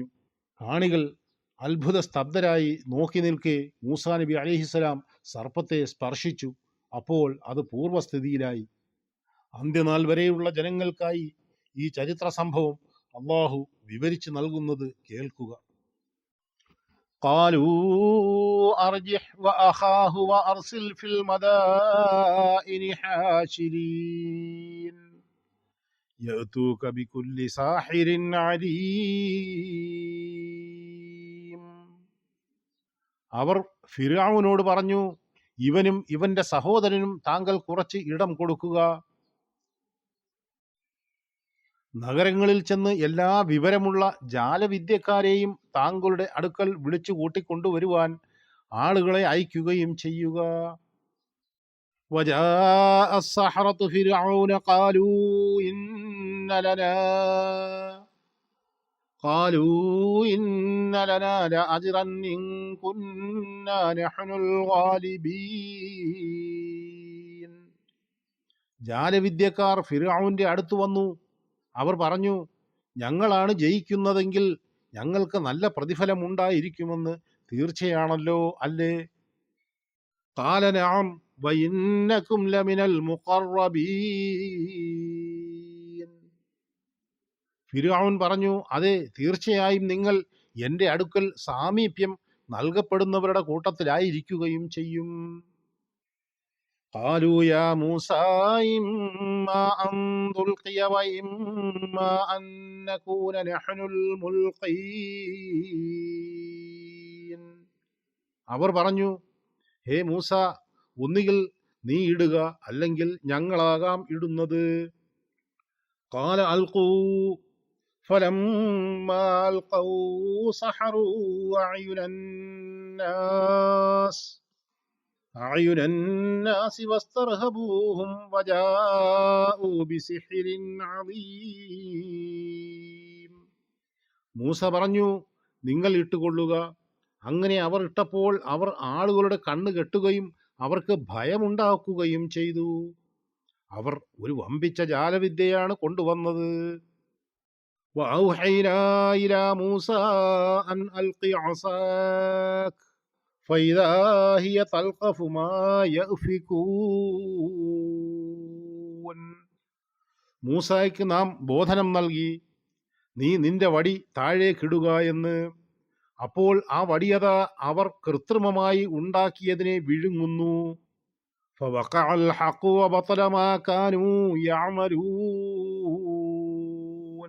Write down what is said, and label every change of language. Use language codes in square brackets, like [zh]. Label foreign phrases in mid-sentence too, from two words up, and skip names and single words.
[ml] കാണികൾ അത്ഭുത സ്തബ്ധരായി നോക്കി നിൽക്കെ മൂസാ നബി അലിഹിസ്സലാം സർപ്പത്തെ സ്പർശിച്ചു. അപ്പോൾ അത് പൂർവ്വസ്ഥിതിയിലായി. അന്ത്യനാൾ വരെയുള്ള ജനങ്ങൾക്കായി ഈ ചരിത്ര സംഭവം അള്ളാഹു വിവരിച്ചു നൽകുന്നത് കേൾക്കുക. [ar] قالوا أرجح وأخاه وأرسل في المدائن حاشرين يأتوك بكل ساحر عليم. [ml] അവർ ഫിർഔനോട് പറഞ്ഞു, ഇവനും ഇവന്റെ സഹോദരനും താങ്കൾ കുറച്ച് ഇടം കൊടുക്കുക. നഗരങ്ങളിൽ ചെന്ന് എല്ലാ വിവരമുള്ള ജാലവിദ്യക്കാരെയും താങ്കളുടെ അടുക്കൽ വിളിച്ചു കൂട്ടിക്കൊണ്ടുവരുവാൻ ആളുകളെ അയക്കുകയും ചെയ്യുക. [ar] وجاء السحرة فرعون قالوا إن لنا لأجرا إن كنا نحن الغالبين. [ml] ജാലവിദ്യക്കാർ ഫിർഔന്റെ അടുത്ത് വന്നു. അവർ പറഞ്ഞു, ഞങ്ങളാണ് ജയിക്കുന്നതെങ്കിൽ ഞങ്ങൾക്ക് നല്ല പ്രതിഫലമുണ്ടായിരിക്കുമെന്ന് തീർച്ചയാണല്ലോ അല്ലേ? [ar] قال نعم وإنكم لمن المقربين. [ml] ഫിർഔൻ പറഞ്ഞു, അതെ, തീർച്ചയായും നിങ്ങൾ എൻ്റെ അടുക്കൽ സാമീപ്യം നൽകപ്പെടുന്നവരുടെ കൂട്ടത്തിലായിരിക്കുകയും ചെയ്യും. [ar] قالوا يا موسى إما أن تلقي وإما أن نكون نحن الملقين. [ml] അവർ പറഞ്ഞു, ഹേ മൂസ, ഒന്നുകിൽ നീ ഇടുക, അല്ലെങ്കിൽ ഞങ്ങളാകാം ഇടുന്നത്. [ar] قال ألقوا فلما ألقوا سحروا أعين الناس أعين الناس واسترهبوهم وجاءوا بسحر عظيم. [ml] മൂസ പറഞ്ഞു, നിങ്ങൾ ഇട്ടുകൊള്ളുക. അങ്ങനെ അവർ ഇട്ടപ്പോൾ അവർ ആളുകളുടെ കണ്ണ് കെട്ടുകയും അവർക്ക് ഭയമുണ്ടാക്കുകയും ചെയ്തു. അവർ ഒരു വമ്പിച്ച ജാലവിദ്യയാണ് കൊണ്ടുവന്നത്. [ar] وأوحينا إلى موسى أن ألق عصاك فإذا هي تلقف ما يأفكون. [ml] മൂസായ്ക്ക് നാം ബോധനം നൽകി, നീ നിന്റെ വടി താഴേക്കിടുക എന്ന്. അപ്പോൾ ആ വടിയത അവർ കൃത്രിമമായി ഉണ്ടാക്കിയതിനെ വിഴുങ്ങുന്നു. [ar] فوقع الحق وبطل ما كانوا يعملون.